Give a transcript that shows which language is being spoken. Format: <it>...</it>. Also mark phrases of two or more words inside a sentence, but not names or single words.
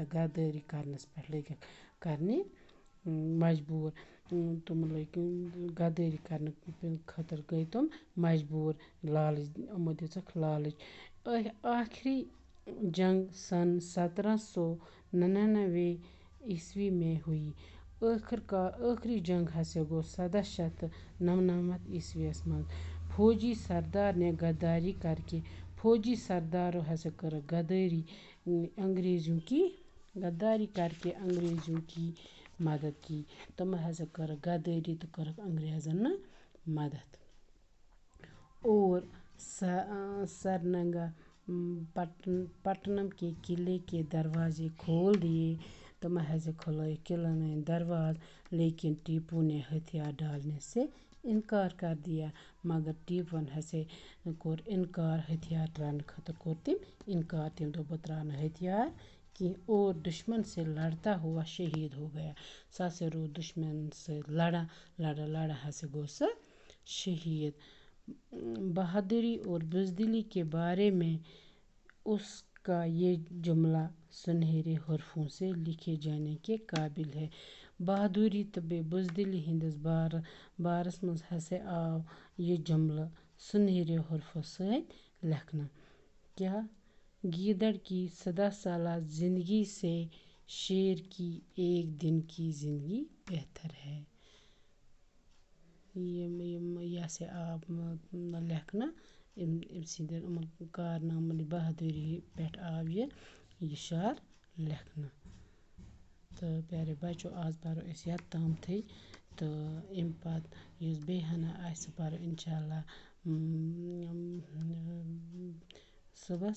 <ks>غدٲری کرنس پٮ۪ٹھ لٔگِکھ کرنہِ مجبور. تِم لٔگۍ غدٲری کرنہٕ خٲطرٕ گٔے تِم مجبور. یِمو دِژٕکھ لالچ.</ks> <ur>آخری جنگ سن 1799 عیسوی میں ہوئی.</ur> <ks>ٲخری جنگ ہسا گوٚو 1799 عیسویس منٛز.</ks> <ur>فوجی سردار نے غداری</ur> <ks>سردارو ہسا کٔرٕکھ غداری</ks> <ur>کر کے انگریزوں کی مدد کی.</ur> <ks>تِمو ہسا کٔرٕکھ غدٲری تہٕ کٔرٕکھ انگریزن مدد.</ks> <ur>اور سرینگا پٹنم کے قلعے کے دروازے کھول دیے.</ur> <ks>تِمو ہسا کھُلٲیِکھ قلعن ہٕنٛدۍ درواز،</ks> <ur>لیکن ٹیپو نے ہتھیار ڈالنے سے انکار کر دیا.</ur> <ks>مگر ٹیپوَن ہسا کوٚر انکار، ہتھیار ترٛاونہٕ خٲطرٕ کوٚر تٔمۍ انکار. تٔمۍ دوٚپ بہٕ ترٛاوٕ نہٕ ہتھیار کینٛہہ.</ks> <ur>اور دشمن سے لڑتا ہوا شہید ہو گیا.</ur> <ks>سُہ ہسا روٗد دشمنن سۭتۍ لڑان ہسا گوٚو سُہ شہید.</ks> <ur>بہادری اور بزدلی کے بارے میں اس کا یہ جملہ سنہرے حرفوں سے لکھے جانے کے قابل ہے.</ur> <ks>بہادری تہٕ بیٚیہِ بزدلی ہٕنٛدِس بارس منٛز ہسا آو یہِ جملہٕ سُنہرے حرفو سۭتۍ لیکھنہٕ.</ks> <ur>کیا گیدڑ کی 14 سالہ زندگی سے شیر کی ایک دن کی زندگی بہتر ہے.</ur> <ks>یہِ ہسا آو لیکھنہٕ أمۍ سٕنٛدٮ۪ن یِمن کارنامن بہادری پٮ۪ٹھ آو یہِ شعر لیکھنہٕ. تہٕ پیارے بچو آز پرو أسۍ یوٚتامتھٕے تہٕ اَمہِ پتہٕ یُس بیٚیہِ ہنا آسہِ سُہ پرو انشاءاللہ صُبحس.</ks>